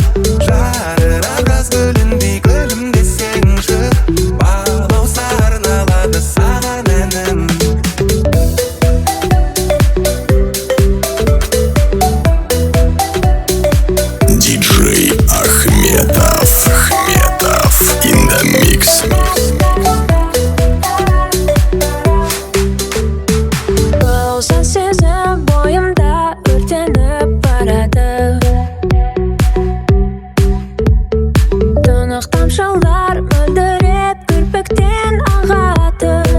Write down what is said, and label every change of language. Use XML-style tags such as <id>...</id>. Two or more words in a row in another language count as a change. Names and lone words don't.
<kk>Жадырап жаз гүліндей гүлімде сеңші, балауса арналады саған әнім. Диджей Ахметов</kk> <en>in the mix.</en> <kk>Болса сезім бойымда өртеніп барады, тұнық тамшылар мөлдіреп кірпіктен ағады.</kk>